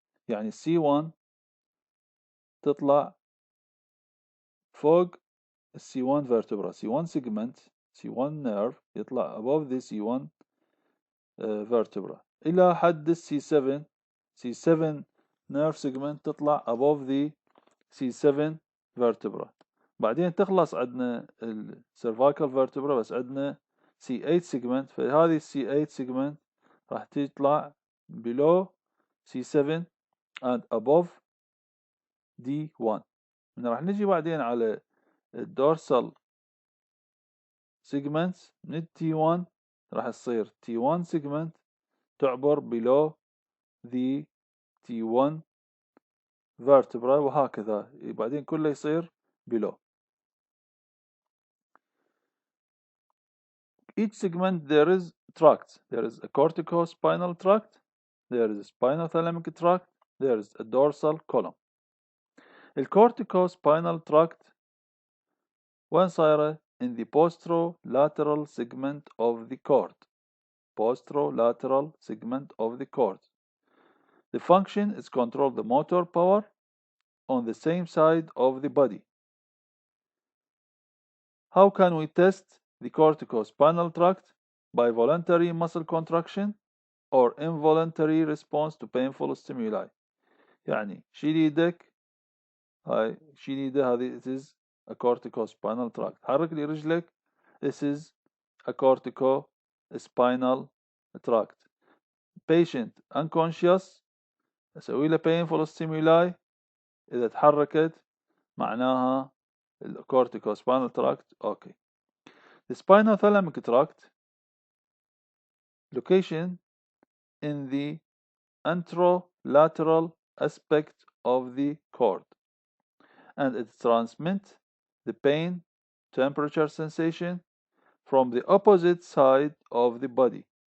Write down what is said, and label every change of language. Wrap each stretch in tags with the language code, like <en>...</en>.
<ar>يعني C1 تطلع فوق C1 vertebra.</ar> <en>C1 segment, C1 nerve يطلع above the C1 vertebra</en> <ar>إلى حد</ar> <en>C7. C7 nerve segment تطلع above the C7 vertebra.</en> <ar>بعدين تخلص عندنا cervical vertebra بس عندنا C8 segment. فهذه</ar> <en>C8 segment</en> <ar>راح تطلع</ar> <en>below C7 and above D1.</en> <ar>راح نجي بعدين على الدورسال segments من T1 راح تصير T1 segment تعبر</ar> <en>below the T1 vertebra</en> <ar>وهكذا بعدين كله يصير below.</ar> <en>Each segment there is tracts. There is a corticospinal tract, there is a spinothalamic tract, there is a dorsal column. The corticospinal tract</en> <ar>وين صايرة</ar> <en>in the posterolateral segment of the cord. Posterolateral segment of the cord. The function is control the motor power on the same side of the body. How can we test the corticospinal tract? By voluntary muscle contraction or involuntary response to painful stimuli.</en> <ar>يعني شيل ايدك، هاي شيل ايده، هذه</ar> <en>it is a corticospinal tract.</en> <ar>حرك لي رجلك،</ar> <en>this is a corticospinal tract. Patient unconscious</en> <ar>أسوي له painful stimuli. إذا تحركت معناها الcorticospinal tract.</ar> <en>Okay. The spinothalamic tract location in the anterolateral aspect of the cord, and it transmits the pain temperature sensation from the opposite side of the body.</en>